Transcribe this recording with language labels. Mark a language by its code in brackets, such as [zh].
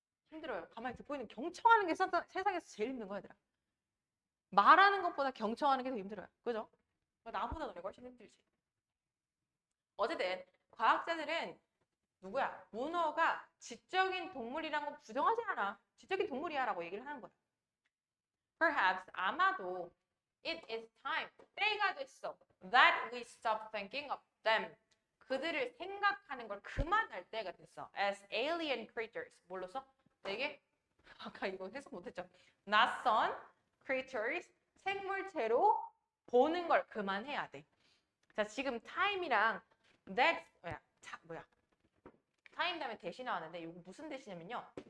[ko] 힘들어요. 가만히 듣고 있는 경청하는 게 세상에서 제일 힘든 거야, 얘들아. 말하는 것보다 경청하는 게 더 힘들어요. 그죠? 나보다 너네 훨씬 힘들지. 어쨌든 과학자들은 누구야? 문어가 지적인 동물이란 거 부정하지 않아. 지적인 동물이야 라고 얘기를 하는 거야. [en] Perhaps, [ko] 아마도 [en] it is time, [ko] 때가 됐어. [en] That we stop thinking of them. [ko] 그들을 생각하는 걸 그만할 때가 됐어. [en] As alien creatures. [ko] 뭘로써? 되게 아까 이거 해석 못했죠. 낯선 creatures, 생물체로 보는 걸 그만해야 돼. 자, 지금 time이랑 that 뭐야? time 다음에 대시 나왔는데 이거 무슨 대시냐면요.